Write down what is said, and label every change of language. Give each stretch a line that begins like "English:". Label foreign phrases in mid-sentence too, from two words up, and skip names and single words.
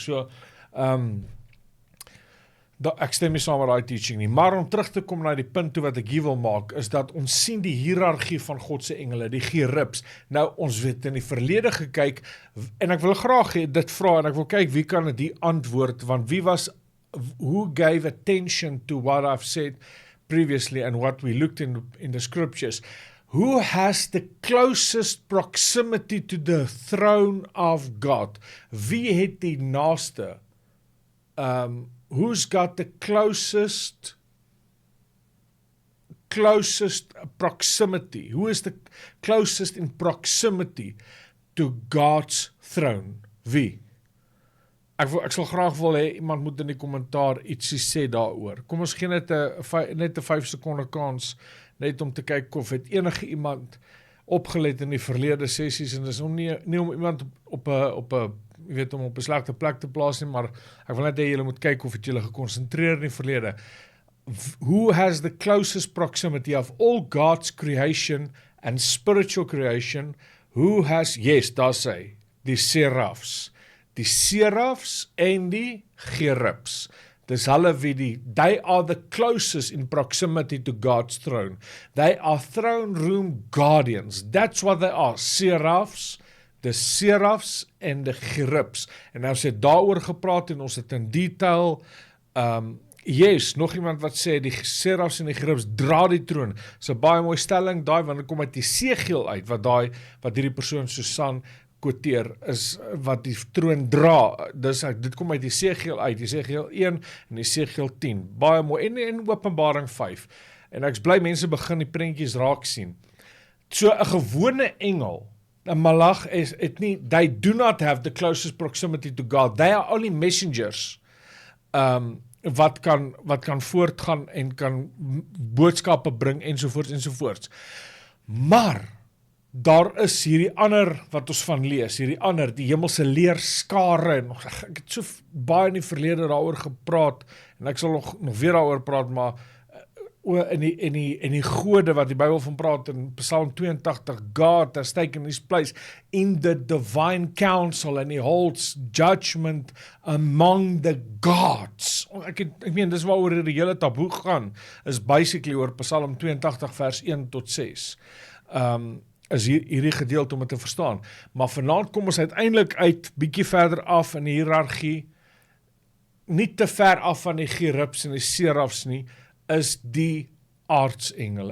Afrikaans: So, ek stem nie saam met daai teaching nie, maar om terug te kom na die punt toe wat ek hier wil maak, is dat ons sien die hiërargie van God se engele, die gerubs. Nou, ons het in die verlede gekyk, en ek wil graag dit vra, en ek wil kyk wie kan die antwoord, want
English: who gave attention to what I've said previously and what we looked in the scriptures? Who has the closest proximity to the throne of God?
Afrikaans: Wie het die naaste?
English: Who's got the closest proximity? Who is the closest in proximity to God's throne?
Afrikaans: Wie? Ek sal graag wil hê iemand moet in die kommentaar ietsie sê daaroor. Kom ons gee net 'n 5 sekonde kans net om te kyk of het enige iemand opgelet in die verlede sessies, en dis nie om iemand op 'n slegte plek te plaas nie, maar ek wil net hê julle moet kyk of het julle gekonsentreer in die verlede.
English: Who has the closest proximity of all God's creation and spiritual creation? Who has, yes,
Afrikaans: daar sê, die serafs. Die serafs en die gerubs. Dis hulle wie
English: they are the closest in proximity to God's throne. They are throne room guardians. That's what they are.
Afrikaans: Serafs, die serafs en die gerubs. En nou sê daaroor gepraat en ons het in detail, yes, nog iemand wat sê, die serafs en die gerubs dra die troon. Dis 'n baie mooi stelling, daai, want dit kom uit Esegiel uit, wat hierdie persoon Susan quoteer, is wat die troon dra. Dit kom uit Esegiel uit, Esegiel 1 en Esegiel 10. Baie mooi, en Openbaring 5. En ek bly mense begin die prentjies raak sien. So 'n gewone engel, 'n malach
English: they do not have the closest proximity to God. They are only messengers.
Afrikaans: Wat kan voortgaan en kan boodskappe bring ensovoorts. Maar daar is hierdie ander wat ons van lees, die hemelse leerskare, en ek het so baie in die verlede daaroor gepraat, en ek sal nog weer daaroor praat, maar in die gode wat die Bybel van praat in Psalm 82,
English: God has taken his place in the divine council and he holds judgment among the gods.
Afrikaans: Ek meen, dis waaroor die hele taboe gaan, is basically oor Psalm 82 vers 1 tot 6. Is hierdie gedeelte om het te verstaan. Maar vanaand kom ons uiteindelik uit, bietjie verder af in die hiërargie, nie te ver af van die gerubs en die serafs nie, is die aardsengele.